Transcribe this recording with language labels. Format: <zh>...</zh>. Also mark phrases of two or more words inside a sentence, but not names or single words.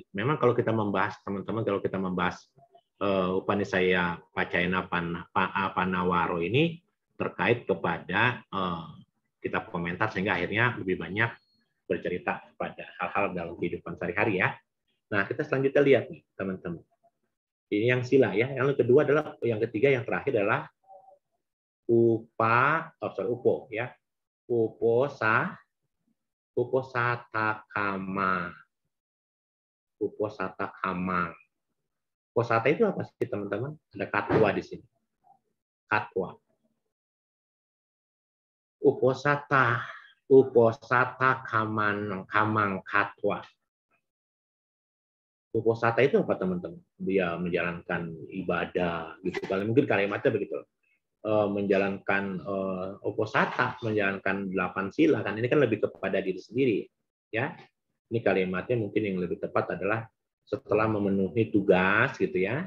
<id>Memang kalau kita membahas, teman-teman, kalau kita membahas</id> <pi>Upanisaya Pacayana Panawaro</pi> <id>ini terkait kepada kitab komentar, sehingga akhirnya lebih banyak bercerita pada hal-hal dalam kehidupan sehari-hari ya. Nah, kita selanjutnya lihat nih, teman-teman. Ini yang sila ya. Yang kedua adalah, yang ketiga, yang terakhir adalah upo ya.</id> <pi>Uposatha kama. Uposatha kama.</pi> <id>Uposatha itu apa sih teman-teman? Ada katwa di sini.</id> <pi>Katwa. Uposatha kamang katwa.</pi> <id>Uposatha itu apa teman-teman? Dia menjalankan ibadah gitu. Mungkin kalimatnya begitu. Menjalankan uposatha, menjalankan 8 sila kan ini kan lebih kepada diri sendiri ya. Ini kalimatnya mungkin yang lebih tepat adalah setelah memenuhi tugas gitu ya.</id>